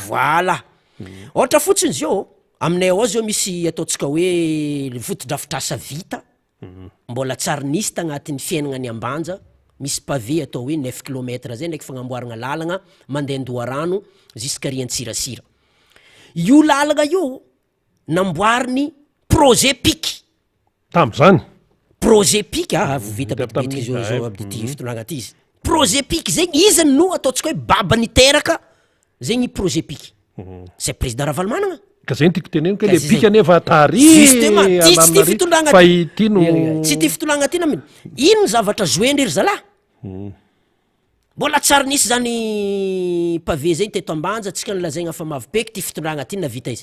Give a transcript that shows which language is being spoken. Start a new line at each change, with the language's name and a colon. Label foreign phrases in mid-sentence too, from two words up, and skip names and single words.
Malagasy: voilà ohatra fotsiny zio aminay ao zao misy ataontsika hoe fotodrafitrasa vita mbola tsary nisy tagnatin'ny fiainagnany ambanja misy pavé atao hoe 9 km zay ndraiky fagnamboaragna lalagna mandeha Andoharano jusqu'à Riantsirasira io lalagna io namboariny projet PIC tam'zany projet PIC vita bitika zao abdy fitondragna ty izy projet PIC zegny izy no ataontsika hoe baba niteraka zegny projet PIC
French: c'est président
Malagasy: Ravalomanana ka zay tiako teneniko le PIC anefa justement tsy ty fitondragna fa ity no tsy ty fitondragna ty na ino zavatra joindry ry zalahy mbola tsara nisy zany pavé zay teto ambanja tsika nolazaigna fa mavipeky ty fitondragna ty na vita izy